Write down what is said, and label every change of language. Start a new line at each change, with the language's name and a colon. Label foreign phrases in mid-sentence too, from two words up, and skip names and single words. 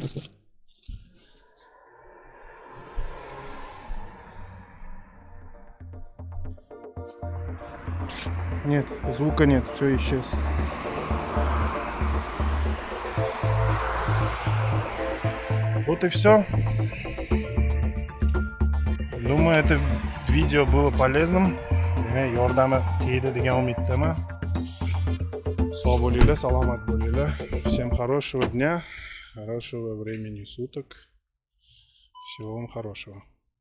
Russian: Нет, звука нет, все исчез. Вот и все. Думаю, это видео было полезным.
Uzbek: Yordami tegdi degan umiddaman. Sog' bo'linglar, salomat bo'linglar.
Russian: Всем хорошего дня, хорошего времени суток. Всего вам хорошего.